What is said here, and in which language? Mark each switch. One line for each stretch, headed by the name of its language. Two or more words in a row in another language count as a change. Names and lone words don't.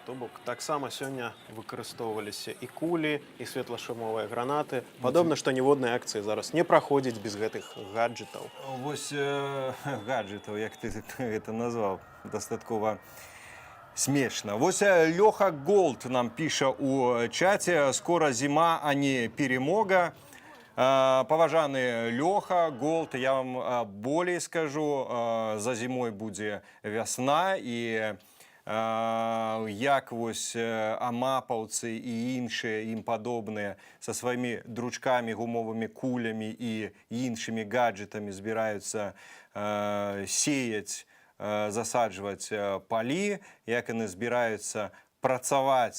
Belarusian: То бок таксама сёння выкарыстоўваліся і кулі, і светлашумовыя гранаты. Падобна, што ніводнай акцыі зараз не праходзіць без гэтых гаджетаў. Вось гаджетаў, як ты гэта назваў, дастаткова смешна. Вось Лёха Голд нам піша у чаце:
Ukrainian: «Скоро зима, а не перемога».
Belarusian: Паважаны Лёха Голд, я вам болей скажу, за зімой будзе вясна, і як вось амапаўцы і іншыя ім падобныя са сваімі дручкамі, гумовымі кулямі і іншымі гаджетамі збіраюцца сеяць, засаджваць палі, як яны збіраюцца працаваць,